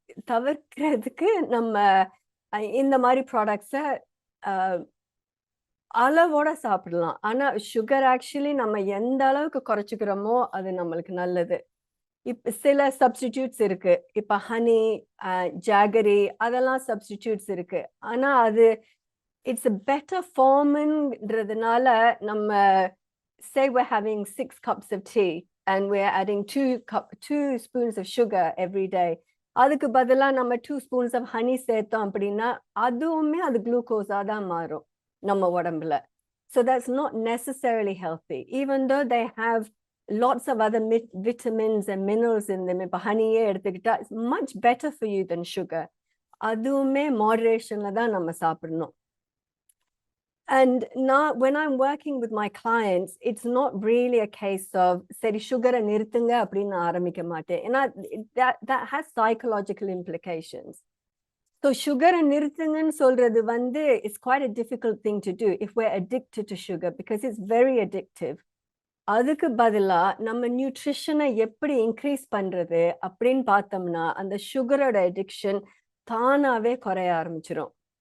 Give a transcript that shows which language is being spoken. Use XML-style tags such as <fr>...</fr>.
<ta>தவிர்க்கிறதுக்கு நம்ம இந்த மாதிரி ப்ராடக்ட்ஸை அளவோட சாப்பிடலாம். ஆனா சுகர் ஆக்சுவலி நம்ம எந்த அளவுக்கு குறைச்சிக்கிறோமோ அது நம்மளுக்கு நல்லது. இப்ப சில சப்ஸ்டிடியூட்ஸ் இருக்கு. இப்ப ஹனி, ஜாகரி அதெல்லாம் சப்ஸ்டிடியூட்ஸ் இருக்கு. ஆனா அது</ta> <en>it's a better formன்றதுனால</en> <ta>நம்ம</ta> <en>say we're having 6 cups of tea and we're adding 2 spoons of sugar every day.</en> <ta>அதுக்கு பதிலா நம்ம</ta> <en>2 spoons of honey</en> <ta>சேர்த்தோம் அப்படின்னா அதுவுமே அது குளுக்கோஸா தான் மாறும் நம்ம உடம்புல.</ta> <en>So that's not necessarily healthy, even though they have lots of other vitamins and minerals in them.</en> <ta>இப்ப ஹனியே எடுத்துக்கிட்டா</ta> <en>it's much better for you than sugar.</en> <ta>அதுவுமே மாடரேஷன்ல தான் நம்ம சாப்பிடணும்.</ta> <en>And now when I'm working with my clients, it's not really a case of</en> <ta>சரி சுகரை நிறுத்துங்க அப்படின்னு ஆரம்பிக்க மாட்டேன். ஏன்னா</ta> <en>that has psychological implications. So sugar</en> <ta>நிறுத்துங்கன்னு சொல்றது வந்து</ta> <en>it's quite a difficult thing to do if we're addicted to sugar because it's very addictive.</en> <ta>அதுக்கு பதிலா நம்ம நியூட்ரிஷனை எப்படி இன்க்ரீஸ் பண்றது அப்படின்னு பார்த்தோம்னா அந்த சுகரோட அடிக்ஷன் தானாவே குறைய ஆரம்பிச்சிடும்.</ta>